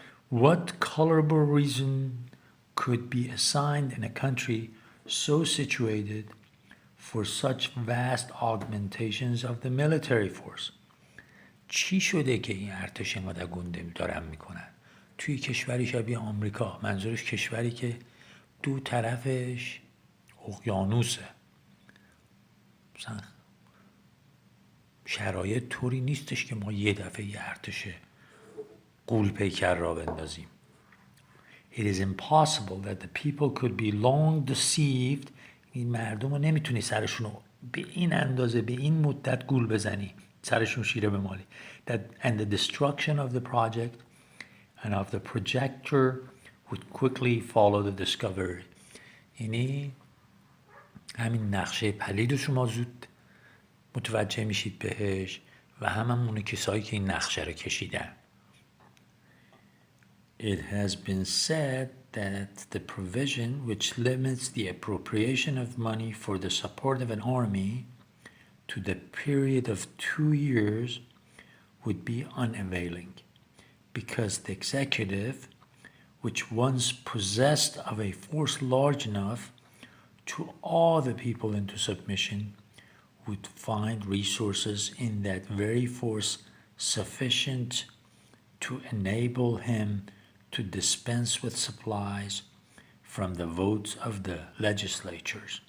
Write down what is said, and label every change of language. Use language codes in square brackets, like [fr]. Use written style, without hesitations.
[en] What colorable reason could be assigned in a country so situated for such vast augmentations of the military force؟ [fa] چی شده که این ارتش اینقدر گنده دارن میکنن؟ توی کشوری شبیه آمریکا، منظورش کشوری که دو طرفش اقیانوسه، مثلا شرایط طوری نیستش که ما یه دفعه یه ارتش غول پیکر را بندازیم. [en] It is impossible that the people could be long deceived. [fa] این مردم رو نمیتونی سرشون رو به این اندازه به این مدت گول بزنی، سرشون شیره بمالی. [en] And the destruction of the project and of the projector would quickly follow the discovery. [fa] یعنی همین نقشه پلید رو شما زود متوجه میشید بهش و همون کسایی که این نقشه رو کشیدن. [en] It has been said that the provision which limits the appropriation of money for the support of an army to the period of 2 years would be unavailing, because the executive, which once possessed of a force large enough to awe the people into submission, would find resources in that very force sufficient to enable him to dispense with supplies from the votes of the legislature.